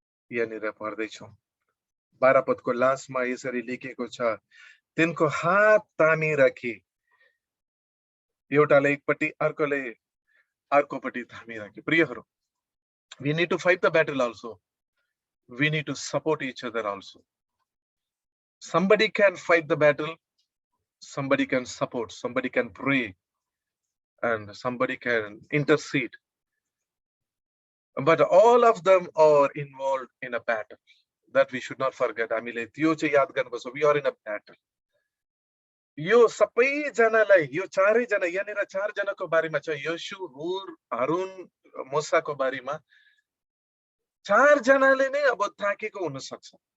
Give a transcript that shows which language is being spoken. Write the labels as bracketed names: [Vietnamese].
[Nepali] यहाँनिर पढ्दैछौँ। 12 पदको लास्टमा यसरी लेखेको छ, तिनको हात तानी राखी, एउटाले एकपट्टि अर्कोले अर्कोपट्टि थामी राखी। [English] प्रियहरू, we need to fight the battle also. We need to support each other also. Somebody can fight the battle, somebody can support, somebody can pray, and somebody can intercede. But all of them are involved in a battle. That we should not forget. [Nepali] हामीले त्यो चाहिँ याद गर्नुपर्छ. [English] We are in a battle. [Nepali] यो सबैजनालाई, यो चारैजना, यहाँनिर चारजनाको बारेमा छ, यशु, हुर, हारुन, मूसाको बारेमा चारजनाले नै अब थाकेको हुन सक्छ।